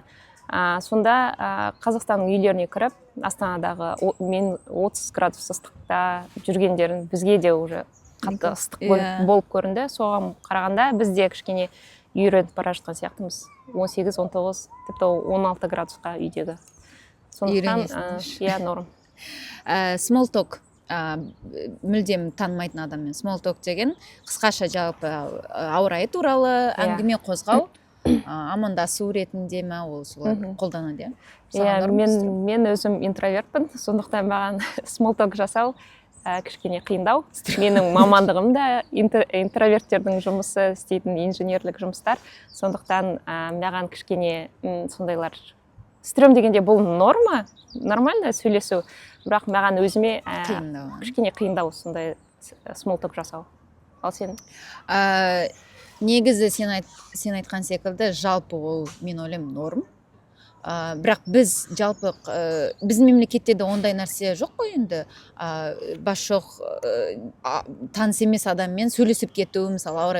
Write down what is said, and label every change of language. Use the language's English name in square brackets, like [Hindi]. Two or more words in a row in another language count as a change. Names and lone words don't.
[Kazakh] Сонда Қазақстанның үйлеріне кіріп, Астанадағы мен 30 градус ыстықта жүргендерін бізге де уже қатты ыстық болып көрінді. Соған қарағанда бізде кішкене үйреніп бара жатқан сияқтымыз. 18-19, тіпті 16 градусқа үйдегі. Сондықтан, иә, норм. [English] Small talk. [Kazakh] Мүлдем танымайтын адаммен [English] small talk [Kazakh] деген қысқаша жалпы ауа райы туралы әңгіме қозғау, амандасу ретінде ме ол солар қолданады. Мен өзім интровертпін, сондықтан маған [English] small talk [Kazakh] жасау кішкене қиындау. Менің мамандығым да интроверттердің жұмысы, істейтін инженерлік жұмыстар, сондықтан маған кішкене сондайлар стрём дегенде бұл норма, нормально сөйлесу, бірақ маған өзіме кішкене қиындау сондай [English] small talk [Kazakh] жасау. Ал сен? Негізі сен айтқан секілді жалпы ол мен ойлаймын норм. Бірақ біз жалпы біздің мемлекетте де ондай нәрсе жоқ қой енді. Басшоқ таныс емес адаммен сөйлесіп кету, мысалы ауа райы.